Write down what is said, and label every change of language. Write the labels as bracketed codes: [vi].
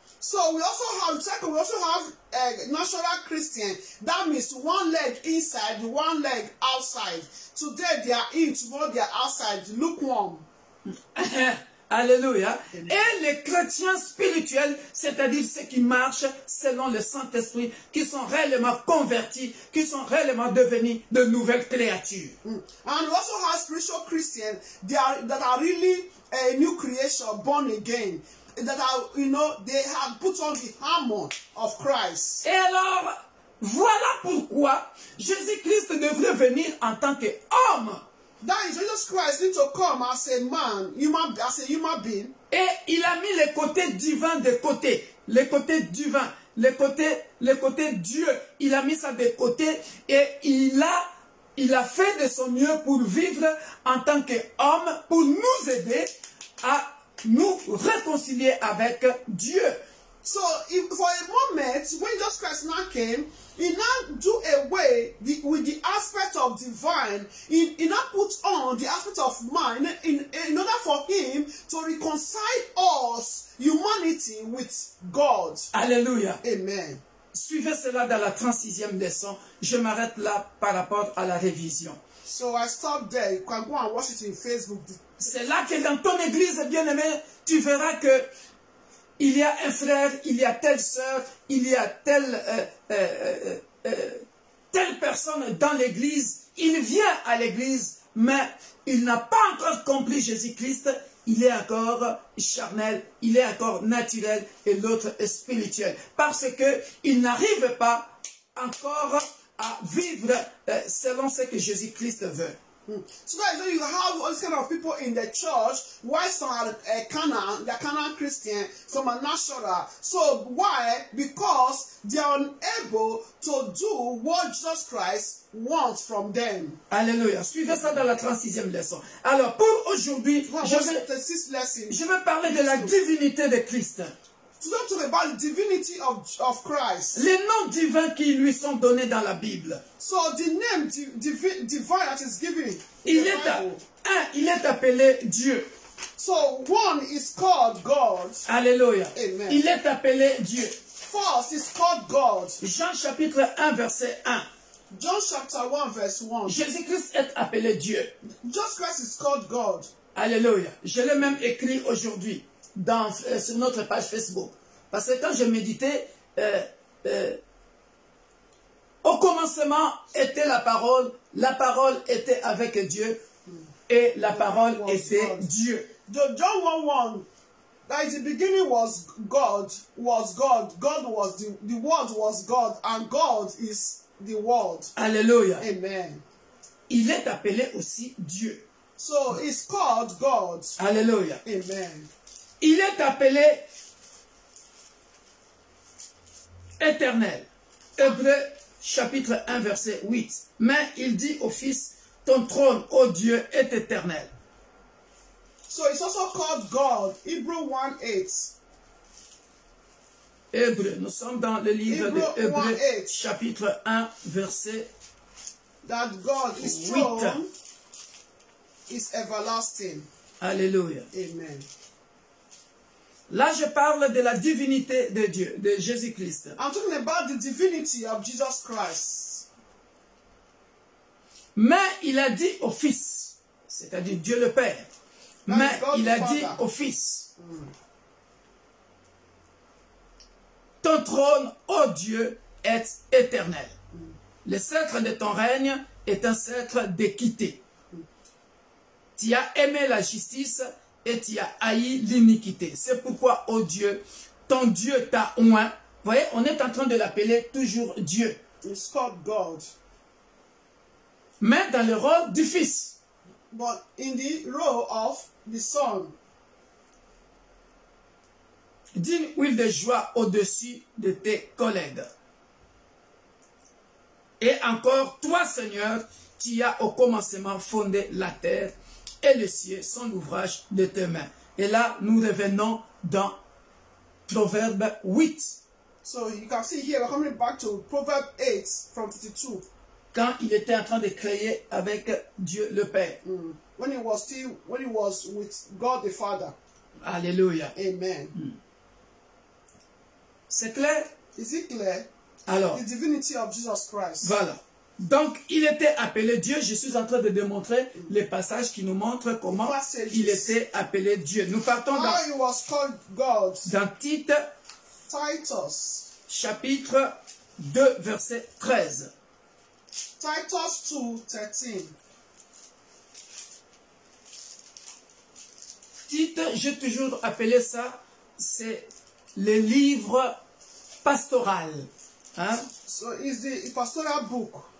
[en] So we also have a natural Christian. That means one leg inside, one leg outside. Today they are in, tomorrow they are outside, lukewarm. [fr] Alléluia. Et les chrétiens spirituels, c'est-à-dire ceux qui marchent selon le Saint-Esprit, qui sont réellement convertis, qui sont réellement devenus de nouvelles créatures. [en] And we also have spiritual Christians that are really a new creation, born again. That are, you know, they have put on the armor of Christ. [fr] Et alors, voilà pourquoi Jésus-Christ devrait venir en tant qu'homme. [en] That is, Jesus Christ need to come as a man, as a human being. [fr] Et il a mis le côté divin de côté. Le côté divin, le côté Dieu. Il a mis ça de côté et il a fait de son mieux pour vivre en tant qu'homme, pour nous aider à nous réconcilier avec Dieu. [en] So, for a moment, when Jesus Christ now came, he now do away with the aspect of divine. He now put on the aspect of man in order for him to reconcile us, humanity, with God. [fr] Alléluia. Amen. Suivez cela dans la 36e leçon. Je m'arrête là par rapport à la révision. [en] So I stop there. You can go and watch it in Facebook. [fr] C'est là que dans ton église, bien-aimé, tu verras que il y a un frère, il y a telle sœur, il y a telle personne dans l'église, il vient à l'église, mais il n'a pas encore compris Jésus-Christ, il est encore charnel, il est encore naturel et l'autre est spirituel. Parce qu'il n'arrive pas encore à vivre selon ce que Jésus-Christ veut. [en] So guys, you have all these kind of people in the church. Why some are Canaan, they're Canaan Christian, some are natural. So why? Because they are unable to do what Jesus Christ wants from them. [fr] Alléluia. Suivez ça dans la 36e leçon. Alors, pour aujourd'hui, je vais parler de la divinité de Christ. [en] To talk about the divinity of Christ. [fr] Les noms divins qui lui sont donnés dans la Bible. [en] So the name divine that is given. [fr] Il est appelé Dieu. [en] So one is called God. [fr] Alléluia. Amen. Il est appelé Dieu. [en] First is called God. [fr] Jean chapitre 1 verset 1. [en] John chapter 1 verse 1. [fr] Jésus-Christ est appelé Dieu. [en] Jesus Christ is called God. [fr] Alléluia. Je l'ai même écrit aujourd'hui sur notre page Facebook. Parce que quand je méditais, au commencement était la parole était avec Dieu, et la parole était Dieu. [en] John 1:1, that is the beginning was God, God was the word was God, and God is the word. [fr] Alléluia. Amen. Il est appelé aussi Dieu. [en] So it's called God. [fr] Alléluia. Amen. Il est appelé éternel. Hébreux chapitre 1 verset 8. Mais il dit au Fils, ton trône, ô Dieu, est éternel. [en] So it's also called God. Hebrew 1:8. [fr] Hébreux, nous sommes dans le livre de Hébreux 1:8. chapitre 1 verset [en] That God is [fr] 8. [en] throne is everlasting. [fr] Alléluia. Amen. Là, je parle de la divinité de Dieu, de Jésus-Christ. [en] I'm talking about the divinity of Jesus Christ. [fr] Mais il a dit au Fils, c'est-à-dire Dieu le Père, mais il a dit au Fils, ton trône, ô Dieu, est éternel. Le sceptre de ton règne est un sceptre d'équité. Tu as aimé la justice et tu as haï l'iniquité. C'est pourquoi, ô Dieu, ton Dieu t'a oint. Vous voyez, on est en train de l'appeler toujours Dieu. [en] It's called God. [fr] Mais dans le rôle du Fils. [en] But in the role of the Son. [fr] D'une huile de joie au-dessus de tes collègues. Et encore, toi, Seigneur, tu as au commencement fondé la terre et le ciel sont l'ouvrage de tes mains. Et là, nous revenons dans Proverbe 8. [en] So you can see here, we're coming back to Proverbs 8 from 52. [fr] Quand il était en train de créer avec Dieu le Père. [en] When he was with God the Father. [fr] Alléluia. Amen. C'est clair? [en] Is it clear? [fr] Alors, [en] The divinity of Jesus Christ. [fr] voilà. Donc, il était appelé Dieu. Je suis en train de démontrer les passages qui nous montrent comment il était appelé Dieu. Nous partons [en] How he was called God. [fr] dans Tite, [en] Titus. [fr] chapitre 2, verset 13. [en] Titus 2:13. [fr] Tite, j'ai toujours appelé ça, c'est le livre pastoral. Hein? [en] So it's the pastoral book.